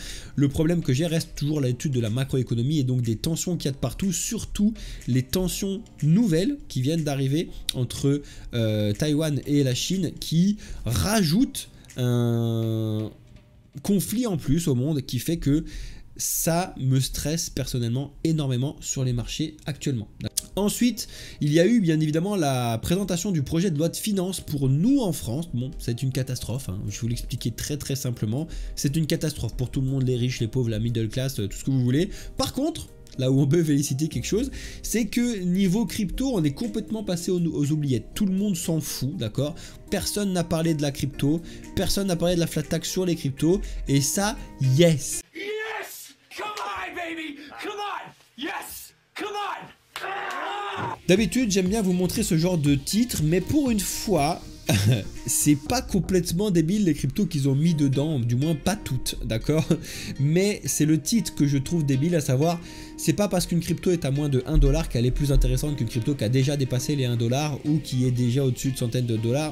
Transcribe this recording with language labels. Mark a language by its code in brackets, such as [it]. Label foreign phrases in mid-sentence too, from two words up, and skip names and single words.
[fr] Le problème que j'ai reste toujours l'étude de la macroéconomie et donc des tensions qu'il y a de partout, surtout les tensions nouvelles qui viennent d'arriver entre Taïwan et la Chine, qui rajoutent un conflit en plus au monde qui fait que ça me stresse personnellement énormément sur les marchés actuellement. Ensuite, il y a eu bien évidemment la présentation du projet de loi de finances pour nous en France. Bon, c'est une catastrophe, hein. Je vais vous l'expliquer très très simplement. C'est une catastrophe pour tout le monde, les riches, les pauvres, la [en] middle class, [fr] tout ce que vous voulez. Par contre, là où on peut féliciter quelque chose, c'est que niveau crypto, on est complètement passé aux oubliettes. Tout le monde s'en fout, d'accord? Personne n'a parlé de la crypto, personne n'a parlé de la [en] flat tax [fr] sur les cryptos, et ça, [en] yes! Yes! Come on, baby! Come on! Yes! Come on! [fr] D'habitude, j'aime bien vous montrer ce genre de titre, mais pour une fois, c'est pas complètement débile les cryptos qu'ils ont mis dedans, du moins pas toutes, d'accord? Mais c'est le titre que je trouve débile, à savoir, c'est pas parce qu'une crypto est à moins de 1 $ qu'elle est plus intéressante qu'une crypto qui a déjà dépassé les 1 $ ou qui est déjà au-dessus de centaines de dollars.